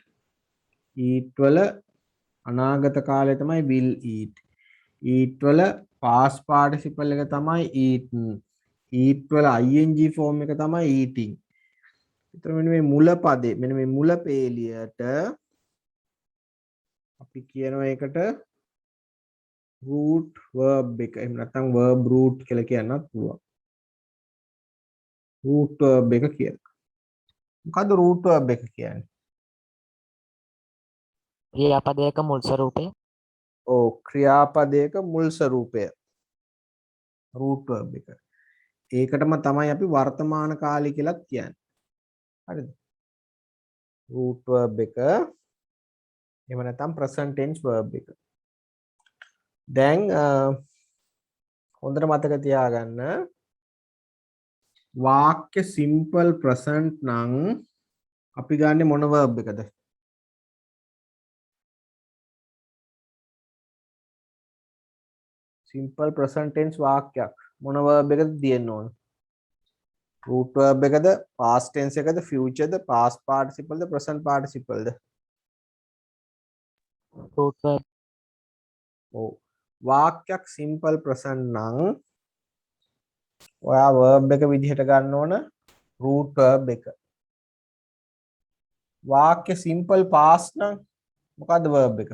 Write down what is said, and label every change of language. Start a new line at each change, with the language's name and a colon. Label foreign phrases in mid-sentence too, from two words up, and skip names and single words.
Sinhala: eat වල අනාගත කාලය තමයි
English: will eat.
Sinhala: eat වල
English: past participle
Sinhala: එක තමයි eaten. eat වල
English: ing form
Sinhala: එක තමයි eating. ඒතර මෙන්න මේ මුල පදේ මෙන්න මේ මුල පේලියට අපි කියනවා ඒකට
English: root verb
Sinhala: එක. එහෙම නැත්නම්
English: verb root
Sinhala: කියලා කියන්නත් පුළුවන්.
English: root verb
Sinhala: එක කියලා. මොකද්ද
English: root verb
Sinhala: එක කියන්නේ? ක්‍රියාපදයක මුල් ස්වරූපය, ඔව් ක්‍රියාපදයක මුල් ස්වරූපය
English: root verb
Sinhala: එක. ඒකටම තමයි අපි වර්තමාන කාලය කියලාත් කියන්නේ. හරිද?
English: root verb
Sinhala: එක එහෙම නැත්නම්
English: present tense verb
Sinhala: එක. දැන් හොඳට මතක තියාගන්න වාක්‍ය
English: simple present
Sinhala: නම් අපි ගන්නෙ මොන verb එකද?
English: simple present tense
Sinhala: වාක්‍යයක් මොන verb එකද තියෙන්න ඕන?
English: root verb
Sinhala: එකද,
English: past tense
Sinhala: එකද, future ද,
English: past participle
Sinhala: ද,
English: present participle
Sinhala: ද?
English: root verb,
Sinhala: ඔව්. වාක්‍යයක්
English: simple present
Sinhala: නම් ඔයා verb එක විදිහට ගන්න ඕන
English: root verb
Sinhala: එක. වාක්‍ය
English: simple past
Sinhala: නම් මොකද්ද verb එක?